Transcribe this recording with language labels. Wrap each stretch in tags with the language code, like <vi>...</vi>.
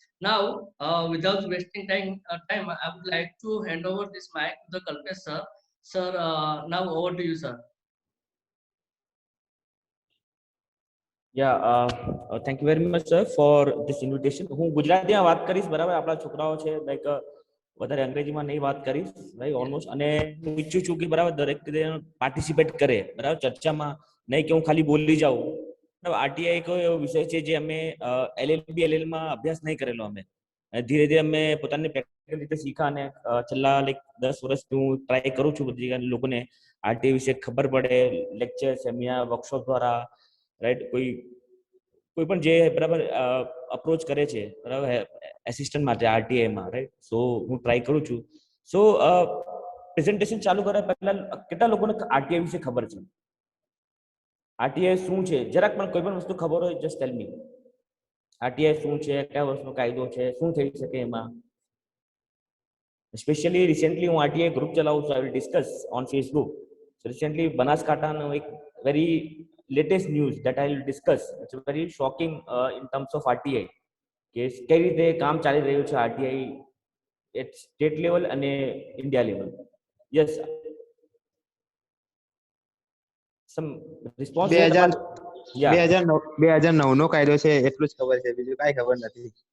<en>Now, without wasting time, I would like to hand over this mic to the Kalpesh sir. Sir, now over to you, sir. Yeah, thank you very much, sir, for this invitation.</en> <gu>હું ગુજરાતીમાં વાત કરીશ, બરાબર. આપણા છોકરાઓ છે, like વધારે અંગ્રેજીમાં નહીં વાત કરીશ, ભાઈ, ઓલમોસ્ટ. અને હું ઈચ્છું છું કે બરાબર દરેક પાર્ટિસિપેટ કરે, બરાબર, ચર્ચામાં. નહીં કે હું ખાલી બોલી જાઉં. આરટીઆઈ એક એવો વિષય છે જે અમે એલએલબી એલએલમાં અભ્યાસ નહીં કરેલો. અમે ધીરે ધીરે અમે પોતાની પ્રેક્ટિકલ રીતે શીખા અને છેલ્લા લાઈક 10 વર્ષથી હું ટ્રાય કરું છું બધી લોકોને આરટીઆઈ વિશે ખબર પડે, લેક્ચર, સેમિનાર, વર્કશોપ દ્વારા, રાઈટ. કોઈ પણ જે બરાબર અપ્રોચ કરે છે, બરાબર, એસિસ્ટન્ટ માટે આરટીઆઈમાં, રાઈટ. સો હું ટ્રાય કરું છું. સો પ્રેઝન્ટેશન ચાલુ કર્યા પહેલા કેટલા લોકોને આરટીઆઈ વિશે ખબર છે? આરટીઆઈ શું છે? જરાક પણ કોઈ પણ વસ્તુ ખબર હોય,</gu> <en>Just tell me.</en> <gu>આરટીઆઈ શું છે, કયા વર્ષનો કાયદો છે, શું થઈ શકે એમાં? સ્પેશિયલી રિસેન્ટલી હું આરટીઆઈ ગ્રુપ ચલાવું છું.</gu> <en>I will discuss on Facebook. So recently બનાસકાંઠાનો એક very latest news that I will discuss. It's very shocking in terms of RTI.</en> <gu>કે કઈ રીતે કામ ચાલી રહ્યું છે આરટીઆઈ એટ સ્ટેટ લેવલ અને ઇન્ડિયા લેવલ.</gu> <en>Yes, some response.</en> <gu>2009 નો કાયદો છે એટલું જ ખબર છે, બીજું કાઈ ખબર નથી.</gu>